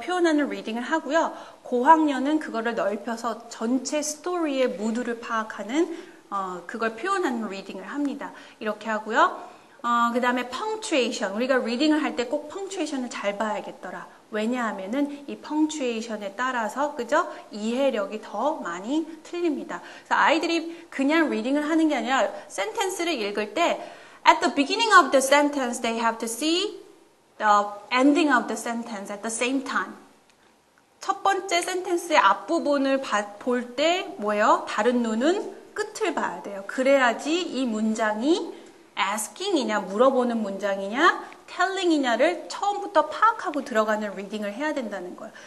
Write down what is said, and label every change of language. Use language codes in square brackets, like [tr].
[ko] 표현하는 리딩을 하고요. 고학년은 그거를 넓혀서 전체 스토리의 무드를 파악하는 그걸 표현하는 리딩을 합니다. 이렇게 하고요. 그 다음에 punctuation. 우리가 리딩을 할 때 꼭 punctuation을 잘 봐야겠더라. 왜냐하면은 이 펑츄에이션에 따라서 그죠? 이해력이 더 많이 틀립니다. 그래서 아이들이 그냥 리딩을 하는 게 아니라 센텐스를 읽을 때 [en] at the beginning of the sentence they have to see the ending of the sentence at the same time. [ko] 첫 번째 센텐스의 앞부분을 볼 때 뭐예요? 다른 눈은 끝을 봐야 돼요. 그래야지 이 문장이 asking이냐 물어보는 문장이냐 telling이냐를 처음부터 파악하고 들어가는 리딩을 해야 된다는 거예요.